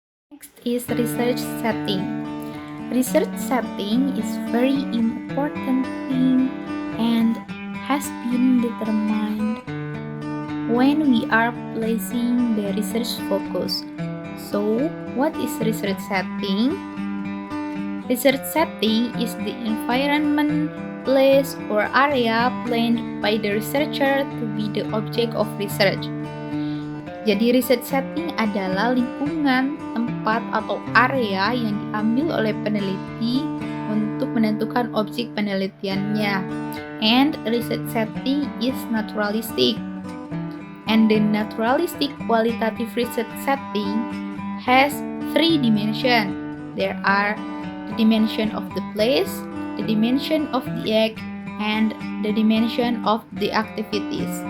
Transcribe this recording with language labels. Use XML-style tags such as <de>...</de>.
<en>Next is research setting. Research setting is very important thing and has been determined when we are placing the research focus. So, what is research setting? Research setting is the environment, place, or area planned by the researcher to be the object of research.</en> <id>Jadi research setting adalah lingkungan, tempat, atau area yang diambil oleh peneliti untuk menentukan objek penelitiannya.</id> <en>And research setting is naturalistic. And the naturalistic qualitative research setting has 3 dimensions. There are the dimension of the place, the dimension of the act, and the dimension of the activities.</en>